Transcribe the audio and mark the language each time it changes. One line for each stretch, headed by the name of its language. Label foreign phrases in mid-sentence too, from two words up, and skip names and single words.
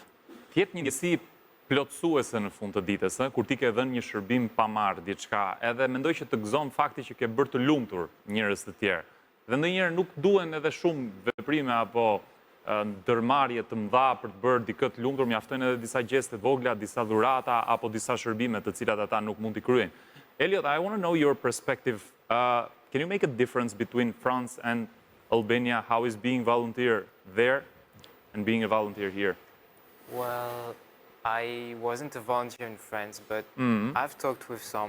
Albanian: Jep një ndjesi plotësuese në fund të ditës, kur ti ke dhënë një shërbim pa marrë diçka, edhe mendoj që të gëzon fakti që ke bërë të lumtur njerëz të tjerë. Dhe ndonjëherë nuk duhen edhe shumë veprime apo ndërmarrje të mëdha për të bërë dikë të lumtur, mjaftojnë edhe disa gjeste vogla, disa dhurata apo disa shërbime të cilat ata nuk mund t'i kryejnë.
English: Elliot, I want to know your perspective. Can you make a difference between France and Albania? How is being volunteer there and being a volunteer here? Well, I wasn't a volunteer in France, but I've talked with some.